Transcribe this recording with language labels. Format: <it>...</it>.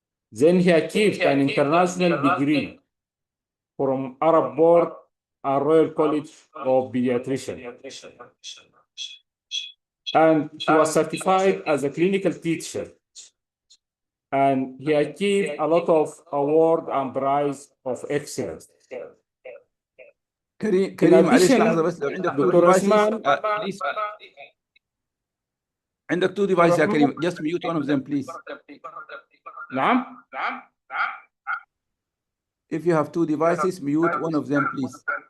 <en>Then he achieved an international degree from Arab Board and Royal College of Pediatricians. And he was certified as a clinical teacher. And he achieved a lot of award and prize of excellence.</en> <ar>كريم معلش لحظة بس، لو عندك</ar> <en>two devices عندك two devices</en> <ar>يا كريم،</ar> <en>just mute one of them please.</en> <ar>نعم.</ar> <en>If you have two devices, mute one of them please.</en>